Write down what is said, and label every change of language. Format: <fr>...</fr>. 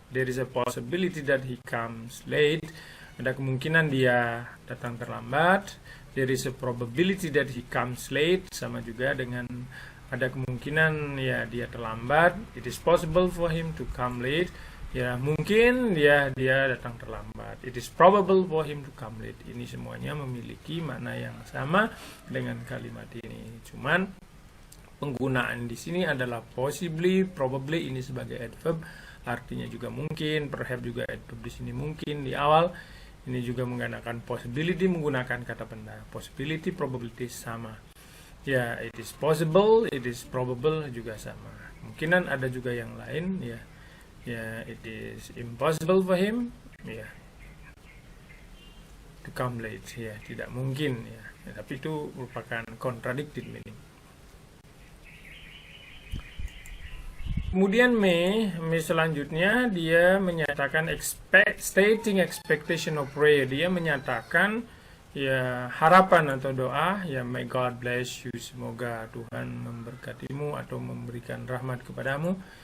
<en>There is a possibility that he comes late,</en> <id>ada kemungkinan dia datang terlambat.</id> <en>There is a probability that he comes late,</en> <id>sama juga dengan ada kemungkinan ya dia terlambat.</id> <en>It is possible for him to come late.</en> <id>Ya, mungkin dia datang terlambat.</id> <en>It is probable for him to come late.</en> <id>Ini semuanya memiliki makna yang sama dengan kalimat ini. Cuman penggunaan di sini adalah possibly, probably ini sebagai adverb, artinya juga mungkin, perhaps juga adverb di sini mungkin di awal. Ini juga menggunakan possibility menggunakan kata benda. Possibility, probability sama.</id> <en>Ya, it is possible, it is probable juga sama.</en> <id>Mungkinan ada juga yang lain ya.</id> <en>Ya, it is impossible for him to come late ya,</en> <id>tidak mungkin ya. Tapi itu merupakan contradicted meaning. Kemudian may selanjutnya dia menyatakan</id> <en>stating expectation of prayer.</en> <id>Dia menyatakan ya harapan atau doa, ya</id> <en>may God bless you,</en> <id>semoga Tuhan memberkatimu atau memberikan rahmat kepadamu.</id>